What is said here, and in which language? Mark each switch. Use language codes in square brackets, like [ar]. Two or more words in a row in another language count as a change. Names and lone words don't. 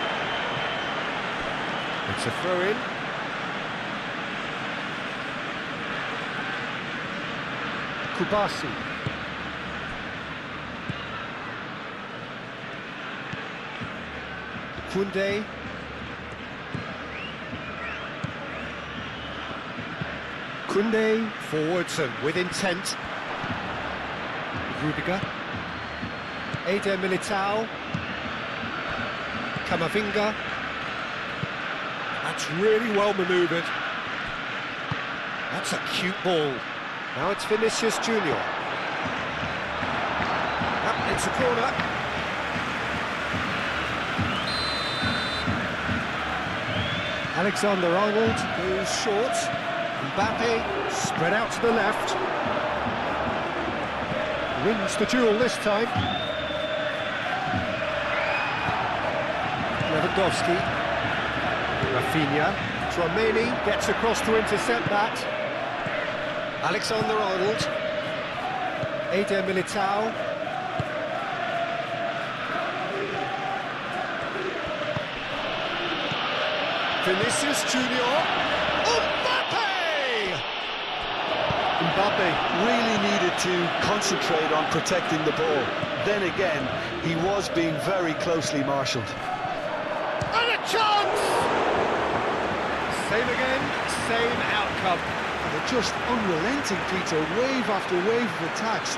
[en] It's a throw-in. Kubasi. Koundé. Koundé forwards and with intent. Rudiger. Eder Militao. Camavinga. That's really well manoeuvred. That's a cute ball. Now it's Vinicius Junior. It's a corner. Alexander-Arnold goes short. Mbappe, spread out to the left. Wins the duel this time. Lewandowski. Rafinha. Tchouameni gets across to intercept that. Alexander-Arnold. Eder Militao. Vinicius Junior. Mbappe really needed to concentrate on protecting the ball. Then again, he was being very closely marshalled. And a chance! Same again, same outcome. They're just unrelenting, Peter. Wave after wave of attacks.